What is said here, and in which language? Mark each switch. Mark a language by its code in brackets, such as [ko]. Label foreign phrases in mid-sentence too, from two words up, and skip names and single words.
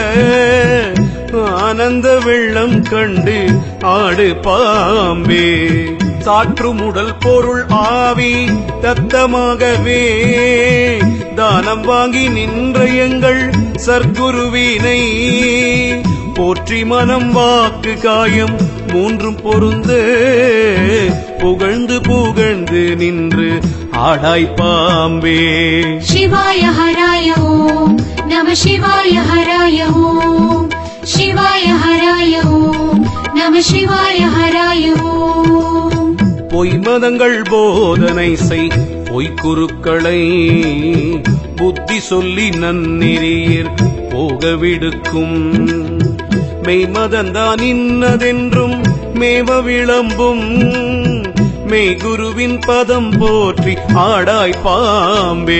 [ta] ஆனந்த வெள்ளம் கண்டு ஆடு பாம்பே சாற்றுமுடல் பொருள் ஆவி தத்தமாகவே தானம் வாங்கி நின்ற எங்கள் சர்க்குருவினை போற்றி மனம் வாக்கு காயம் மூன்றும் பொருந்த புகழ்ந்து புகழ்ந்து நின்று ஆடாய் பாம்பே [sa] शिवाय हराय ओम नमः शिवाय हराय ओम शिवाय हराय ओम नमः शिवाय हराय ओम [ta] பொய்மதங்கள் போதனை செய் பொய்க்குருக்களை புத்தி சொல்லி நன்னெறியர் போக விடுக்கும். மெய்மதந்தான் இன்னதென்றும் மேவ விளம்பும் மெய்குருவின் பதம் போற்றி ஆடாய் பாம்பே.